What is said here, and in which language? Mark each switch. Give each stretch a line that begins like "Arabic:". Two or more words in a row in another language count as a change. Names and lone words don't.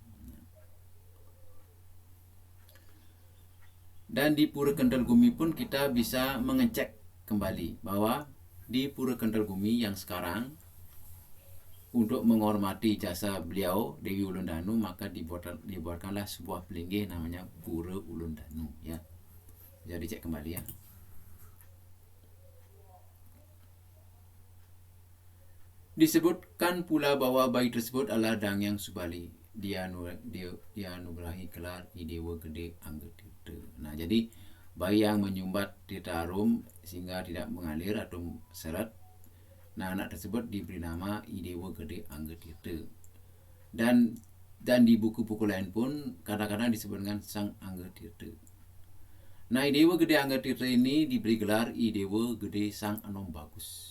Indonesian: Dan di Pura Kental Gumi pun kita bisa mengecek kembali bahwa di Pura Kental Gumi yang sekarang, untuk menghormati jasa beliau Dewi Ulun Danu, maka dibuatkanlah sebuah pelinggih namanya Pura Ulun Danu ya. Jadi cek kembali ya. Disebutkan pula bahwa bayi tersebut adalah Dang Hyang Subali. Dia anugerahi gelar Idewa Gede Anggetirta. Nah, jadi bayi yang menyumbat Titarum sehingga tidak mengalir atau seret. Nah, anak tersebut diberi nama Idewa Gede Anggetirta. Dan di buku-buku lain pun kadang-kadang disebut dengan Sang Anggetirta. Nah, Idewa Gede Anggetirta ini diberi gelar Idewa Gede Sang Anom Bagus.